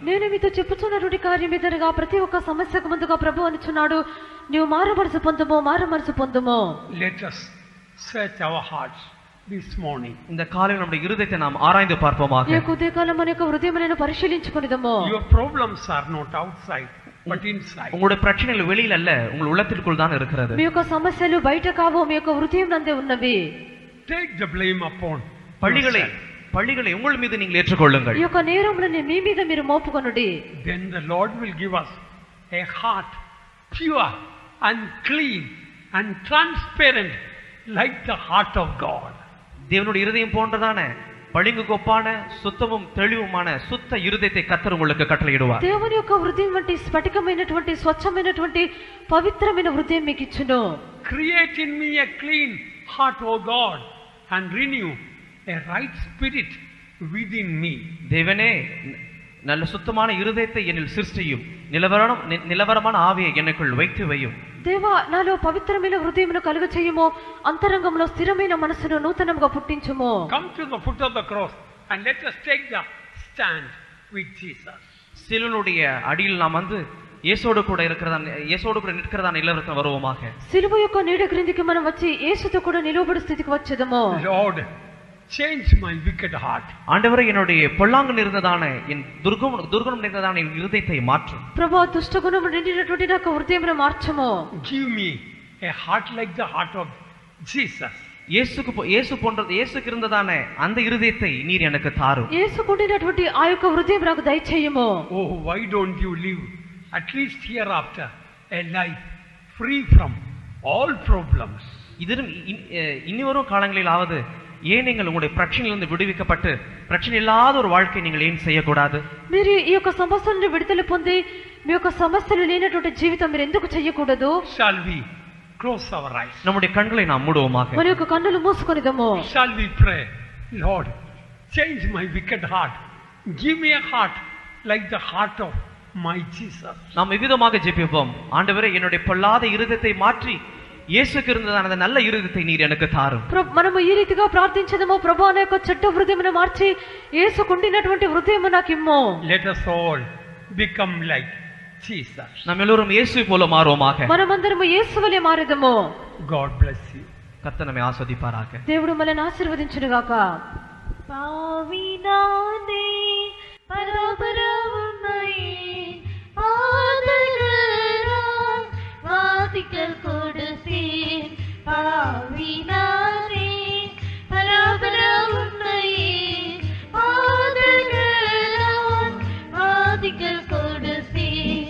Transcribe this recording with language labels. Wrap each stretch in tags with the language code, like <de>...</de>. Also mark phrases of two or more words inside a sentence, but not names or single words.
<te>నేను మీతో చెప్పుచున్నటువంటి కార్యం ఏదనగా ప్రతి ఒక్క సమస్యకు ముందుగా ప్రభువు అనుచున్నాడు, నీవు మారు మనసు పొందుము, మారు మనసు పొందుము.</te> <en>Let us search our hearts this morning.</en> <ta>இந்த காலையில் நம்முடைய இருதயத்தை நாம் ஆராய்ந்து பார்ப்போமாக.</ta> <te>ఈ యొక్క ఉదయకాలం మన యొక్క హృదయములను పరిశీలించుకొనిదము.</te> <en>Your problems are not outside but inside.</en> <ta>உங்களுடைய பிரச்சனைகள் வெளியில் அல்ல, உங்கள் உள்ளத்திற்குள் தான் இருக்கிறது.</ta> <te>మీ యొక్క సమస్యలు బయట కావు, మీ యొక్క హృదయం నందే ఉన్నవి.</te> <en>Take the blame upon</en> <ta>பழிகளை உங்கள் மீது நீங்கள் ஏற்றுக்கொள்ளுங்கள்.</ta> <te>ఈ యొక్క నేరములను మీ మీద మీరు మోపుకొనుడి.</te> <en>Then the Lord will give us a heart pure and clean and transparent like the heart of God.</en> <ta>தேவனுடைய இருதயம் போன்றதான பளிங்கு கொப்பான சுத்தமும் தெளிவுமான சுத்த இருதயத்தை கர்த்தர் உங்களுக்கு கட்டளையிடுவார்.</ta> <te>దేవుని యొక్క హృదయం వంటి స్ఫటికమైనటువంటి స్వచ్ఛమైనటువంటి పవిత్రమైన హృదయం మీకు ఇచ్చును.</te> <en>Create in me a clean heart, O God, and renew a right spirit within me.</en> <ta>தேவனே, நல்ல சுத்தமான இருதயத்தை என்னில் சிருஷ்டியும், நிலவரமான ஆவியை எனக்குள் வைத்து வையும்.</ta> <te>దేవా, నాలో పవిత్రమైన హృదయమును కలుగ చేయుము, అంతరంగంలో స్థిరమైన మనసును నూతనముగా పుట్టించుము.</te> <en>Come to the foot of the cross and let us take the stand with Jesus.</en> <ta>சிலுவையுடைய அடியில் நாம் வந்து இயேசுவோடு கூட நிற்கிறதான நிலவரத்தில் வருவோமாக.</ta> <te>సిలువ యొక్క నీడ క్రిందికి మనం వచ్చి యేసుతో కూడా నిలవబడు స్థితికి వచ్చేదము.</te> <en>Lord, change my wicked heart.</en> <ta>ஆண்டவரே, என்னுடைய பொல்லாங்கு நிறைந்ததான என் துர்குணம் நிறைந்ததான என் இருதயத்தை மாற்றும்.</ta> <te>ప్రభువా, దుష్టగుణము నిండినటువంటి నా హృదయమును మార్చుము.</te> <en>Give me a heart like the heart of Jesus.</en> <ta>இயேசுக்கு இருந்ததான அந்த இருதயத்தை நீர் எனக்கு தாரும்.</ta> <te>యేసుకుండినటువంటి ఆ యొక్క హృదయం నాకు దయచేయము.</te> <en>Oh, why don't you live at least hereafter a life free from all problems?</en> <ta>இதிலும் இனிவரும் காலங்களிலாவது ஏன் நீங்கள் உங்களுடைய பிரச்சனையிலிருந்து விடுவிக்கப்பட்டு பிரச்சனை இல்லாத ஒரு வாழ்க்கை நீங்கள் ஏன் செய்யக்கூடாது?</ta> <te>మీరు ఈ యొక్క సమస్య నుండి విడుదల పొంది మీ యొక్క సమస్యలు లేనటువంటి జీవితం మీరు ఎందుకు చేయకూడదు?</te> <en>Shall we close our eyes?</en> <ta>நம்முடைய கண்களை நாம் மூடுவோமாக.</ta> <te>మన యొక్క కన్నులు మూసుకొనిదము.</te> <en>Shall we pray, Lord, change my wicked heart. Give me a heart like the heart of my Jesus.</en> <ta>நாம் விவிதமாக ஜெபிப்போம். ஆண்டவரே, என்னுடைய பொல்லாத இருதயத்தை மாற்றி యేసుకు இருந்ததான அந்த நல்ல இருதயத்தை நீர் எனக்கு தாரும்.</ta> <te>మనము ఈ రీతిగా ప్రార్థించదము, ప్రభువా నా యొక్క చెడ్డ హృదయమును మార్చి యేసుకుండినటువంటి హృదయము నాకు ఇమ్ము.</te> <en>Let us all become like Jesus.</en> <ta>நாம் எல்லோரும் இயேசுவை போல மாறுவோமாக.</ta> <te>మనమందరము యేసువలే మారెదము.</te> <en>God bless you.</en> <ta>கர்த்தர் நம்மை ஆசீர்வதிப்பாராக.</ta> <te>దేవుడు మనల్ని ఆశీర్వదించును గాక.</te> <ta>பாவினானே பரபரவுமையே பாதகராம் வாதிக்கல் கொடுத்தேன். பாவினானே பரபரவுமையே பாதகராம் வாதிக்கல் கொடுத்தேன்.</ta>